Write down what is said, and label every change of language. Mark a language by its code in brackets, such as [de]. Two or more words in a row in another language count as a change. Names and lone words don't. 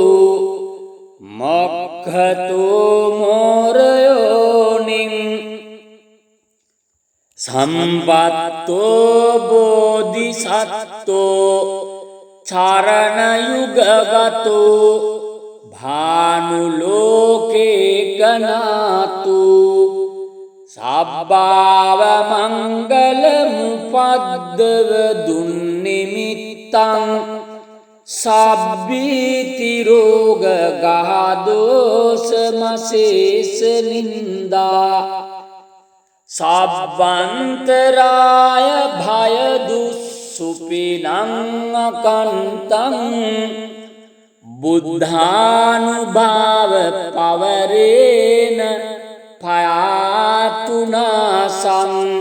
[pi] මොක්ඛතු මෝරයෝනින් සම්පත්තෝ බෝධිසත්තෝ චරණ යුගගතෝ භානුලෝකේ ගනාතු සබ්බාව මංගල මුපද්දව දුන්නිමිත්තං සබ්බීති රෝග ගහදෝස මසේස නින්දා සබ්බන්තරාය භය දුස්සුපිනං අකන්තං බුද්ධානුභාව පවරේන පයාතුනාසං